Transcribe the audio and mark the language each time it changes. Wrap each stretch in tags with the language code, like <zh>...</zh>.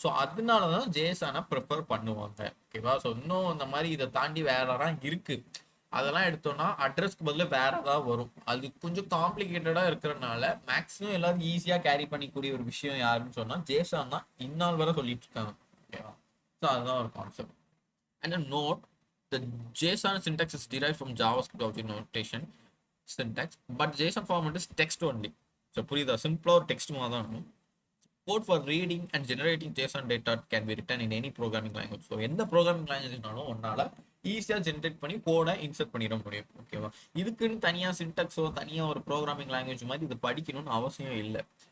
<ta>So அதனால தான் ஜேசனை prefer பண்ணுவாங்க. ஓகேவா? ஸோ இன்னும் இந்த மாதிரி இதை தாண்டி வேறலாம் இருக்கு. அதெல்லாம் எடுத்தோம்னா அட்ரஸ்க்கு பதில் வேற ஏதாவது வரும். அது கொஞ்சம் காம்ப்ளிகேட்டடா இருக்கிறதுனால மேக்ஸிமம் எல்லாரும் ஈஸியா கேரி பண்ணிக்கூடிய ஒரு விஷயம் யாருன்னு சொன்னா ஜேசன் தான் இந்நாள் வரை சொல்லிட்டு இருக்காங்க. ஓகேவா? ஸோ அதுதான் ஒரு concept.</ta> <en>And a note, the JSON syntax is derived from JavaScript object notation syntax, but JSON format is text only.</en> <ta>So, புரியுதா? சிம்பிளா ஒரு டெக்ஸ்ட் மாதிரி தான் இருக்கும்.</ta> <en>Code for reading and generating JSON data can be written in any programming language.</en> <ta>So எந்த programming லாங்குவேஜ்னாலும் ஒன்னால ஈஸியாக generate பண்ணி கோடை இன்சர்ட் பண்ணிட முடியும். ஓகேவா? இதுக்குன்னு தனியாக சின்டெக்ஸோ தனியாக ஒரு ப்ரோக்ராமிங் லாங்குவேஜ் மாதிரி இது படிக்கணும்னு அவசியம் இல்லை.</ta>